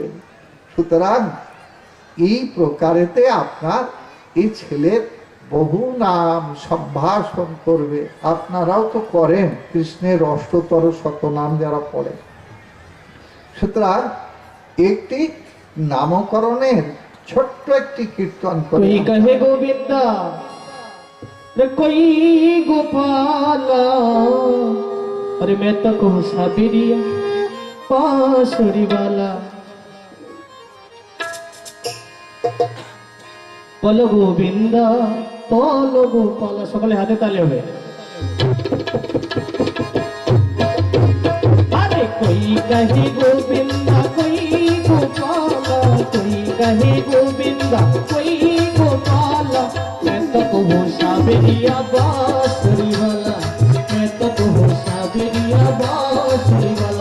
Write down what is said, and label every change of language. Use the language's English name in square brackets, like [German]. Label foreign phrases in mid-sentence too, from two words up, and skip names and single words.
[Bangla] সুতরাং এই প্রকারেতে আপনার এই ছেলের বহু নাম সম্ভাষণ করবে। আপনারাও তো করেন, কৃষ্ণের অষ্টতর শতনাম যারা পড়ে। সুতরাং একটি নামকরণের ছোট্ট একটি কীর্তন করে [Hindi] कहे गोविंदा कोई गोपाला, अरे मैं तो कहूँ साबिरिया बांसुरी वाला। बोलो गोविंदा बोलो गोपाला, [Bangla] সকলে হাতে তালি হবে। [Hindi] अरे कोई कहे गोविंदा कोई गोपाला, कोई कहे गोविंदा कोई गोपाला, मैं तो कहूँ साबिरिया बांसुरी वाला, मैं तो कहूँ साबिरिया बांसुरी वाला।